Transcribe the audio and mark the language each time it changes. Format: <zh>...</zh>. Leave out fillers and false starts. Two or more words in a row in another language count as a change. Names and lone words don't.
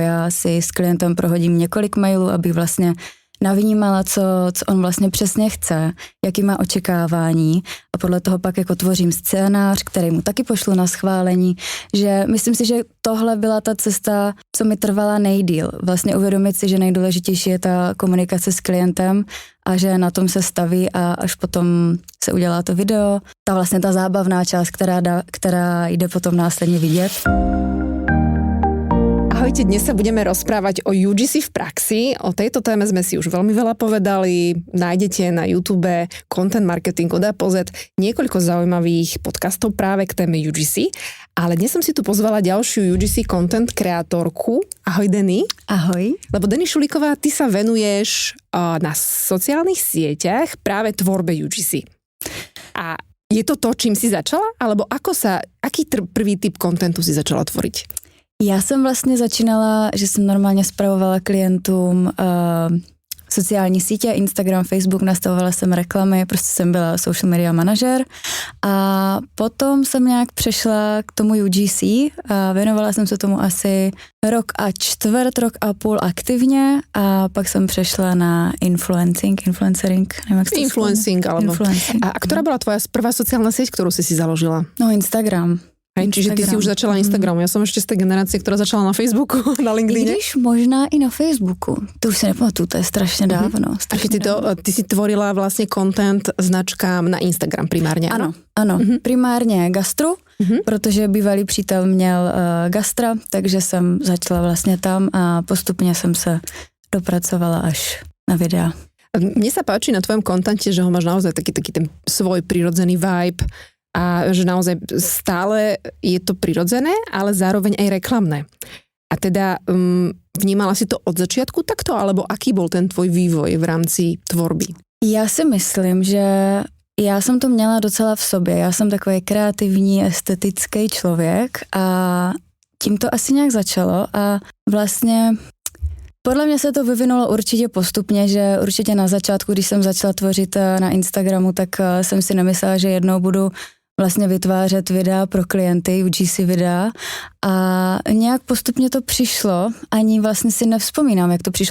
<cs>Já si s klientem prohodím několik mailů, abych vlastně navnímala, co on vlastně přesně chce, jaký má očekávání a podle toho pak jako tvořím scénář, který mu taky pošlu na schválení, že myslím si, že tohle byla ta cesta, co mi trvala nejdýl. Vlastně uvědomit si, že nejdůležitější je ta komunikace s klientem a že na tom se staví a až potom se udělá to video, ta zábavná část, která jde potom následně vidět.</cs> <sk>Ahojte, dnes sa budeme rozprávať o UGC v praxi. O tejto téme sme si už veľmi veľa povedali. Nájdete na YouTube Content Marketing od APZ niekoľko zaujímavých podcastov práve k téme UGC. Ale dnes som si tu pozvala ďalšiu UGC content kreatorku. Ahoj, Denny. Ahoj. Lebo Denny Šulíková, ty sa venuješ na sociálnych sieťach práve tvorbe UGC. A je to to, čím si začala? Alebo aký prvý typ kontentu si začala tvoriť?</sk> <cs>Já jsem vlastně začínala, že jsem normálně spravovala klientům sociální sítě, Instagram, Facebook, nastavovala jsem reklamy, prostě jsem byla</cs> <en>social media</en> <cs>manažer a potom jsem nějak přešla k tomu UGC a věnovala jsem se tomu asi rok a půl aktivně a pak jsem přešla na influencering, nevím, jak Influencing.</cs> <sk>A ktorá bola tvoja prvá sociálna sieť, ktorú si založila? No, Instagram. Čiže ty si už začala Instagramu. Ja som ešte z tej generácie, ktorá začala na Facebooku, na LinkedIne.</sk> <cs>Když možná i na Facebooku. To už si nepamatuju, to je strašne dávno.</cs> <sk>A keď ty si tvorila vlastne content značkám na Instagram primárne,</sk> <cs>ano? Ano, primárně gastru, protože bývalý přítel měl gastra, takže jsem začala vlastně tam a postupně jsem se dopracovala až na videa.</cs> <sk>Mne sa páči na tvojom kontente, že ho máš naozaj taký ten svoj prirodzený vibe, a že naozaj stále je to prirodzené, ale zároveň aj reklamné. A teda vnímala si to od začiatku takto, alebo aký bol ten tvoj vývoj v rámci tvorby?</sk> <cs>Já si myslím, že já jsem to měla docela v sobě. Já jsem takový kreativní, estetický člověk a tím to asi nějak začalo a vlastně podle mě se to vyvinulo určitě postupně, že určitě na začátku, když jsem začala tvořit na Instagramu, tak jsem si nemyslela, že jednou budu vlastně vytvářet videa pro klienty, UGC videa a nějak postupně to přišlo, ani vlastně si nevzpomínám, jak to přišlo.</cs>